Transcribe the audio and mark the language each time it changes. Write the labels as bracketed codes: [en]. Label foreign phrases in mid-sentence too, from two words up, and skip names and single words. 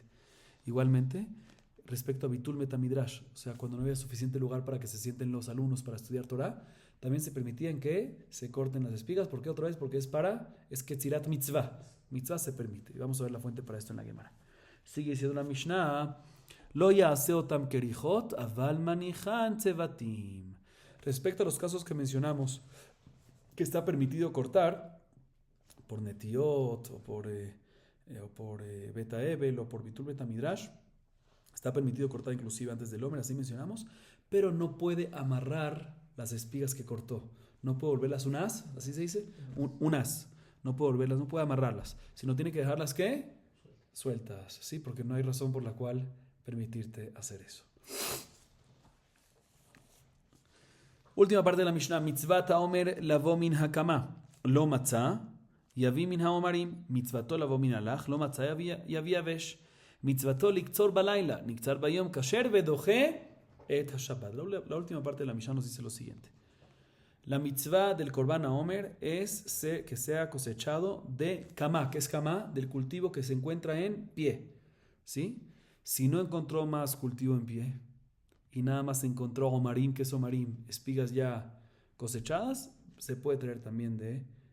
[es] Igualmente, respecto a [he] ביטול בית המדרש, [es] o sea, cuando no había suficiente lugar para que se sienten los alumnos para estudiar Torah, también se permitían que se corten las espigas. ¿Por qué otra vez? Porque es [he] קצירת מצוה. [es] Mitzvah se permite. Y vamos a ver la fuente para esto en la Gemara. Sigue diciendo la Mishnah, [he] לא יעשה אותם כריכות אבל מניחן צבתים. [es] Respecto a los casos que mencionamos, que está permitido cortar por netiot o por [he] בית האבל [es] o por [he] ביטול בית המדרש, [es] está permitido cortar inclusive antes del Omer, así mencionamos, pero no puede amarrar las espigas que cortó. No puede volverlas un as, así se dice, un as. No puede volverlas, no puede amarrarlas, sino tiene que dejarlas ¿qué? Sueltas, ¿sí? Porque no hay razón por la cual permitirte hacer eso. Última parte de la Mishnah. [he] מצות העומר לבא מן הקמה לא מצא יביא מן העמרים. מצותו לבא מן הלח. לא מצא יביא מן היבש. מצותו לקצור בלילה נקצר ביום כשר ודוחה את השבת. [es] La última parte de la Mishnah nos dice lo siguiente. La mitzvah del [he] קרבן העומר [es] es que sea cosechado de kama. ¿Qué es kama? Del cultivo que se encuentra en pie. ¿Sí? Si no encontró más cultivo en pie y nada más encontró omarim, que es omarim, espigas ya cosechadas, se puede traer también de esas.